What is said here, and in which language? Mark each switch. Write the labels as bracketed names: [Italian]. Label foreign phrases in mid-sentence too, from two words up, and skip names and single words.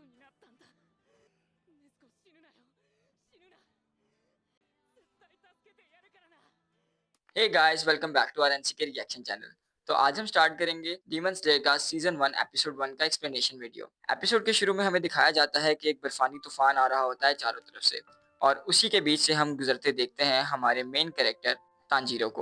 [Japanese] ったんだ。ネスコ死ぬなよ。死ぬな。絶対助けてやるからな。 [English] Hey guys, welcome back to our NCK reaction channel. [Hindi] तो आज हम स्टार्ट करेंगे डीमन स्लेयर का सीजन 1 एपिसोड 1 का [English] explanation video. [Hindi] एपिसोड के शुरू में हमें दिखाया जाता है कि एक बर्फानी तूफान आ रहा होता है चारों तरफ से, और उसी के बीच से हम गुजरते देखते हैं हमारे [English] main character [Hindi] तांजीरो को।